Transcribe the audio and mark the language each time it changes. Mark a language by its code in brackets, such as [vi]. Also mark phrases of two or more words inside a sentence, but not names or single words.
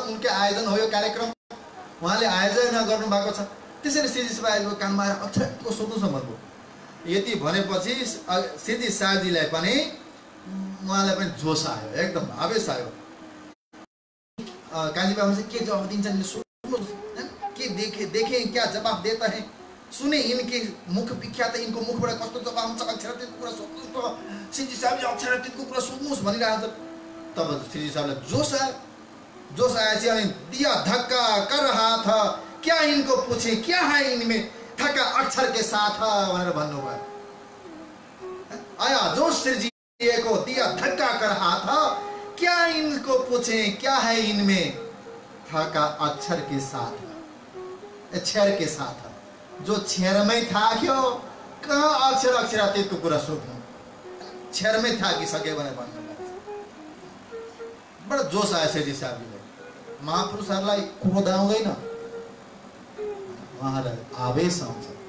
[ne] उनकै आयोजन हो यो कार्यक्रम, उहाँले आयोजना गर्नुभएको छ। त्यसैले श्रीजी साहबको कानमा आएर अक्षरातीतको सोध्नुहोस् न भन्नुभयो। यति भनेपछि श्रीजी साहजीलाई पनि उहाँलाई पनि जोस आयो, एकदम आवेश आयो। कान्छी बाबा से के जवाब दिन्छन् सोध्नुहोस्, [hi] के देखे क्या जवाब देता है, सुने इनके मुख विख्यात, [ne] इनको मुखबाट कस्तो जवाब हुन्छ, अक्षरातीतको कुरा सोध्नुहोस् त, श्रीजी साहबले अक्षरातीतको कुरा सोध्नुहोस् भनिरहेको छ। तब श्रीजी साहबलाई जोस आयो। जोस आएपछि अनि [hi] दिया धक्का कर रहा था, क्या इनको पूछे क्या है इनमें, थका अक्षर के साथ [ne] भनेर भन्नुभयो। [hi] आया जोश श्रीजी को, दिया धक्का कर रहा था, क्या इनको पूछे क्या है इनमें, थका अक्षर के साथ, अक्षर के साथ। [ne] जो छेरमै थाक्यो कहाँ अक्षर अक्षरातीतको कुरा सोध्नु, छेरमै थाकिसक्यो भनेर भन्नुभयो। बडा जोस आयो श्रीजी साहबले। महापुरुषहरूलाई क्रोध आउँदैन, उहाँलाई आवेश आउँछ।